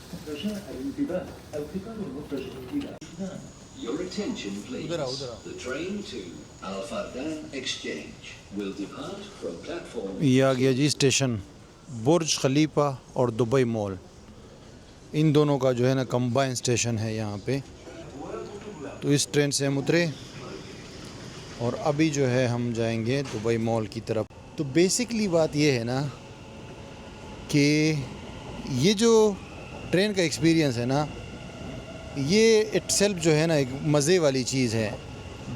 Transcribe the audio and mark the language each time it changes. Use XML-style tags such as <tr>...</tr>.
<ar>رجاء الانتباه، القطار المتجه إلى</ar> <en>Your attention please. The train to Al Fardan Exchange will depart from platform.</en> <hi>ये आ गया जी station, बुर्ज खलीफा और Dubai mall, इन दोनों का जो है ना कंबाइन स्टेशन है यहाँ पे। तो इस ट्रेन से हम उतरे और अभी जो है हम जाएंगे दुबई मॉल की तरफ। तो बेसिकली बात ये है ना कि ये जो ट्रेन का एक्सपीरियंस है ना, ये इटसेल्फ जो है ना एक मज़े वाली चीज़ है।</hi>